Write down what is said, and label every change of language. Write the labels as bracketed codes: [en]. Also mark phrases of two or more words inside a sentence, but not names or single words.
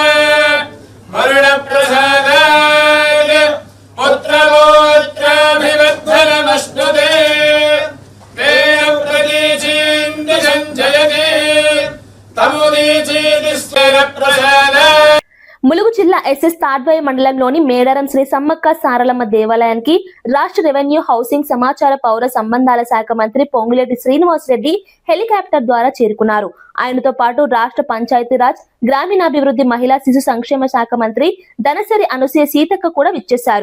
[sa] वरुणप्रसादाय पुत्रगोत्राभिवर्धनमस्तुते तेन प्रतीचीं दिशं जयते तमुदीचीदिस्तेन प्रसादाय. [te] ములుగు జిల్లా SS తాడ్వాయి మండలంలోని మేడారం శ్రీ సమ్మక్క సారలమ్మ దేవాలయానికి రాష్ట్ర రెవెన్యూ, హౌసింగ్, సమాచార, పౌర సంబంధాల శాఖ మంత్రి పొంగులేటి శ్రీనివాసరెడ్డి హెలికాప్టర్ ద్వారా చేరుకున్నారు. ఆయనతో పాటు రాష్ట్ర పంచాయతీరాజ్, గ్రామీణాభివృద్ధి, మహిళా శిశు సంక్షేమ శాఖ మంత్రి దనసరి అనసూయ సీతక్క కూడా విచ్చేశారు.